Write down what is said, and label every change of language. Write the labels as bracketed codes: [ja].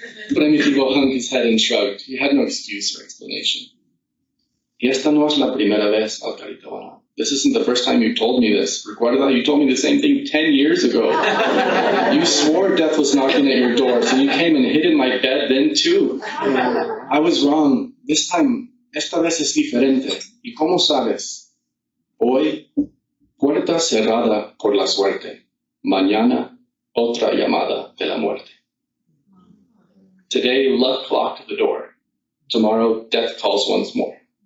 [en] Primitivo hung his head and shrugged. He had no excuse or explanation. [es] Y esta no es la primera vez, Alcarita. [en] This isn't the first time you told me this. [es] Recuerda, [en] you told me the same thing 10 years ago. You swore death was knocking at your door, so you came and hid in my bed then too. I was wrong. This time, [es] esta vez es diferente. ¿Y cómo sabes? Hoy, puerta cerrada por la suerte. Mañana, otra llamada de la muerte. [en] Today, luck locked the door. Tomorrow, death calls once more.